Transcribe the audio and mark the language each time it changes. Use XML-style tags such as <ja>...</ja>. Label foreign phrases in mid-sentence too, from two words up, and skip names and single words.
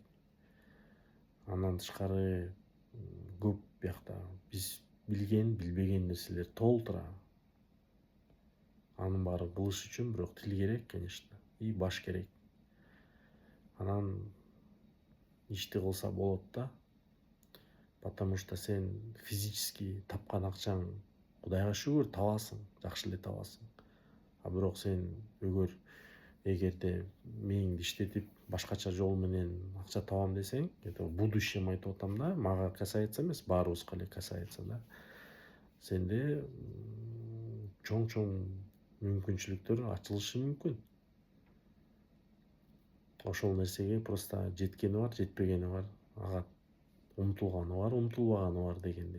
<ky>Андан тышкары көп биякта биз билген, билбеген нерселер толтура. Анын баарын кылыш үчүн бирок тил керек, конечно, и баш керек. Анан ишти кылса болот да.</ky> <ru>Потому что</ru> <ky>сен физически тапкан акчаң, Кудайга шүгүр, табасың, жакшы эле табасың. Бирок сен эгерде мээңди иштетип башкача жол менен акча табам десең,</ky> <ru>это в будущем</ru> <ky>айтып атам да, мага касается эмес, баарыбызга эле касается да. Сенде чоң мүмкүнчүлүктөр ачылышы мүмкүн. Ошол нерсеге просто жеткени бар, жетпегени бар, ага умтулганы бар, умтулбаганы бар дегендей.</ky>